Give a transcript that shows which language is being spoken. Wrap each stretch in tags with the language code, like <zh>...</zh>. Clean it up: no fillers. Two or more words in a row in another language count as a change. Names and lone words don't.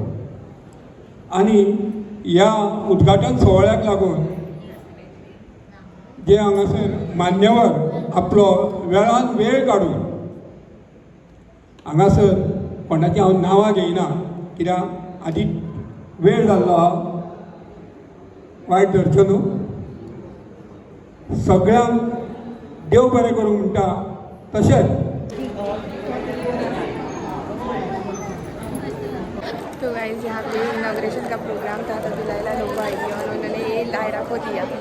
<kok>आनी ह्या उद्घाटन सोहळ्याक लागून जे हांगासर मान्यवर आपलो वेळान वेळ काडून हांगासर कोणाची हांव नांवां घेयना कित्याक आदी वेळ जाल्लो आहा, वायट धरचो न्हू. सगळ्यांक देव बरें करूं म्हणटा. तशेंच</kok> <hi>तो गाइस यहाँ पे इनाग्रेशन का प्रोग्राम था तो दुलाइला लोग आई थी और उन्होंने ये लायरा को दिया.</hi>